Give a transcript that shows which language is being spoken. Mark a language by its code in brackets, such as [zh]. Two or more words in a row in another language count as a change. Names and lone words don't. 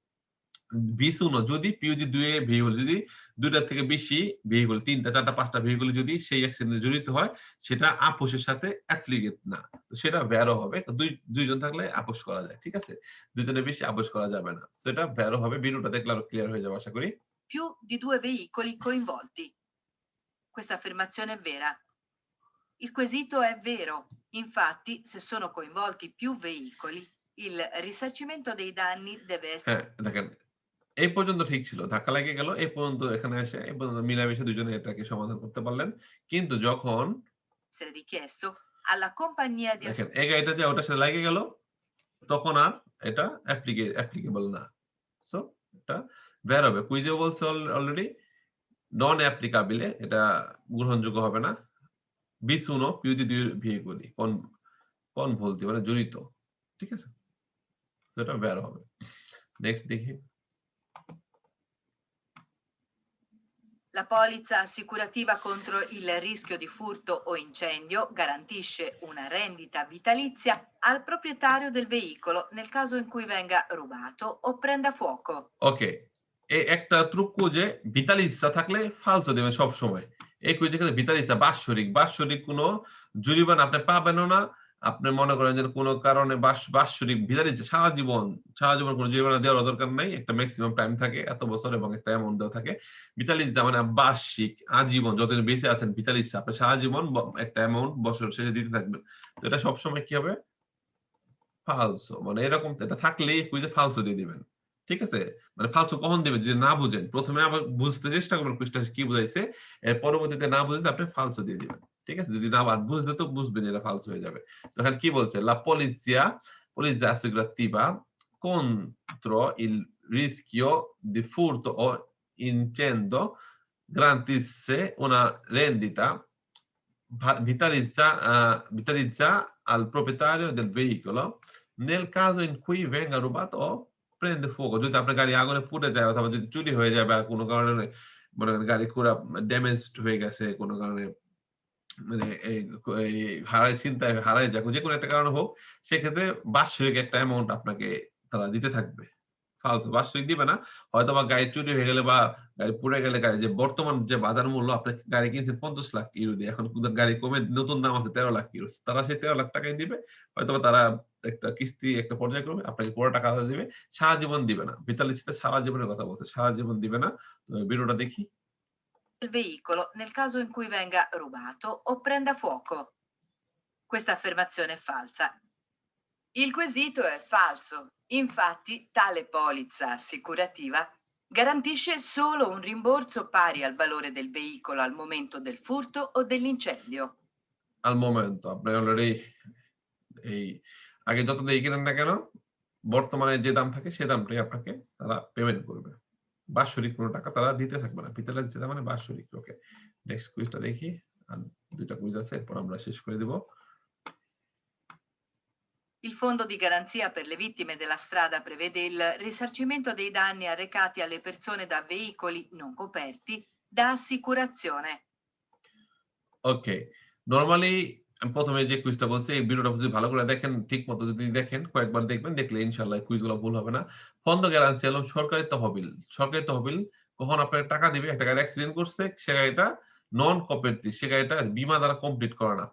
[bn] বিসুনো যদি পিওজি ২ এ ভেহিকল যদি ২ টার থেকে বেশি ভেহিকল ৩ টা ৪ টা ৫ টা ভেহিকল যদি সেই অ্যাক্সিডেন্ট এ জড়িত হয় সেটা আপোসের সাথে অ্যাফিলিয়েট না। তো সেটা ভ্যারো হবে। ২ জন থাকলে আপোস করা যায়। ঠিক আছে? ২ জনের বেশি আপোস করা যাবে না। সো এটা ভ্যারো হবে। ভিডিওটা দেখলে আরো ক্লিয়ার হয়ে যাবে আশা করি। [it] Più di 2 veicoli coinvolti. Questa affermazione è vera. Il quesito è vero. Infatti, se sono coinvolti più veicoli, il risarcimento dei danni deve essere [bn] হ্যাঁ, দেখেন এই পর্যন্ত ঠিক ছিল। ধাক্কা লেগে গেল। এই পর্যন্ত এখানে এসে এই পর্যন্ত মিলামিশে ২ জনে এটাকে সমাধান করতে পারলেন। কিন্তু যখন [it] richiesto alla compagnia di [bn] দেখেন এই গাড়িটা যে ওটার সাথে লেগে গেল, তখন আর এটা অ্যাপ্লিকেবল না। সো এটা বের হবে। কুইজেও বলছে অলরেডি [it] non applicabile [bn] এটা গ্রহণযোগ্য হবে না। [it] bis uno più di 2 veicoli coinvolti [bn] মানে জড়িত। ঠিক আছে? সো এটা বের হবে। নেক্সট দেখি। [it] La polizza assicurativa contro il rischio di furto o incendio garantisce una rendita vitalizia al proprietario del veicolo nel caso in cui venga rubato o prenda fuoco. [bn] ওকে। এই একটা ট্রুক্কু যে ভিতালিসা থাকলে ফালসো দেবেন সব সময়। এই কুইজের ক্ষেত্রে ভিতালিসা বাৎসরিক কোনো জরিমানা আপনি পাবেনও না। আপনি মনে করেন যে কোনো কারণে বাৎসরিক ভিতালিসা সারা জীবন কোনো জরিমানা দেওয়ার দরকার নাই। একটা [en] maximum time [bn] থাকে এত বছর এবং একটা অ্যামাউন্ট দেওয়া থাকে। ভিতালিসা মানে বার্ষিক, আজীবন যতদিন বেঁচে আছেন ভিতালিসা আপনি সারা জীবন একটা অ্যামাউন্ট বছর শেষে দিতে থাকবেন। তো এটা সবসময় কি হবে? ফালসো মানে এরকম এটা থাকলেই কুইজে ফালসো দিয়ে দিবেন। ঠিক আছে? মানে ফালসো কখন দিবেন? যদি না বুঝেন। ১ম এ আবার বুঝতে চেষ্টা করবেন কুইজটা কি বুঝাইছে। এর পরবর্তীতে না বুঝলে আপনি ফালসো দিয়ে দিবেন। ঠিক আছে? যদি না আর বুঝলে তো বুঝবেন এটা ফালসো হয়ে যাবে। তো এখানে কি বলছে? [it] polizia assicurativa contro il rischio di furto o incendio garantisse una rendita vitalizza al proprietario del veicolo nel caso in cui venga rubato o prende fuoco [bn] যদি আপনার গাড়ি আগুনে পুড়ে যায় অথবা যদি চুরি হয়ে যায় বা কোনো কারণে মনে করেন গাড়ি পুরা ড্যামেজড হয়ে গেছে কোনো কারণে মানে এই ছিনতাই হারায় যাক যেকোনো একটা কারণে হোক সেক্ষেত্রে বাৎসরিক একটা অ্যামাউন্ট আপনাকে তারা দিতে থাকবে। ফালতু বাৎসরিক দিবে না। হয়তোবা গাড়ি চুরি হয়ে গেলে বা গাড়ি পুড়ে গেলে গাড়ি যে বর্তমান যে বাজার মূল্য আপনি গাড়ি কিনছেন ৫০ লাখ ইউরো দিয়ে এখন কিন্তু গাড়ি কমে নতুন দাম আছে ১৩ লাখ ইউরো। তারা সেই ১৩ লাখ টাকাই দিবে। হয়তোবা তারা একটা কিস্তি একটা পর্যায় করবে আপনাকে পুরো টাকা দিবে। সারা জীবন দিবে না। ভিতালিসিতে সারা জীবনের কথা বলছে। সারা জীবন দিবে না। তো ভিডিওটা দেখি। [it] Il veicolo nel caso in cui venga rubato o prenda fuoco. Questa affermazione è falsa. Il quesito è falso. Infatti, tale polizza assicurativa garantisce solo un rimborso pari al valore del veicolo al momento del furto o dell'incendio. al momento [bn] আপনি অলরেডি এই আগে যত দিয়ে কিনেন না কেন বর্তমানে যে দাম থাকে সে দামটাই আপনাকে তারা পেমেন্ট করবে। বাৎসরিক কোনো টাকা তারা দিতে থাকবে না। পিতলের যেটা মানে বাৎসরিক। ওকে। [en] next quiz [bn] দেখি। আর ২ টা কুইজ আছে এরপর আমরা শেষ করে দিব। [it] Il Fondo di garanzia per le vittime della strada prevede il risarcimento dei danni arrecati alle persone da veicoli non coperti da assicurazione. [bn] ওকে। নরমালি আমি ১ম এ যে কুইজটা বলছি এই ভিডিওটা যদি ভালো করে দেখেন, ঠিকমতো যদি দেখেন, কয়েকবার দেখবেন, দেখলে ইনশাআল্লাহ এই কুইজগুলো ভুল হবে না। ফন্দ গ্যারান্টি হলো সরকারি তহবিল। সরকারি তহবিল কখন আপনাকে টাকা দিবে, একটা গাড়ি অ্যাক্সিডেন্ট করছে, সে গাড়িটা [en] non cooperative, [bn] সে গাড়িটা বীমা দ্বারা কমপ্লিট করা না।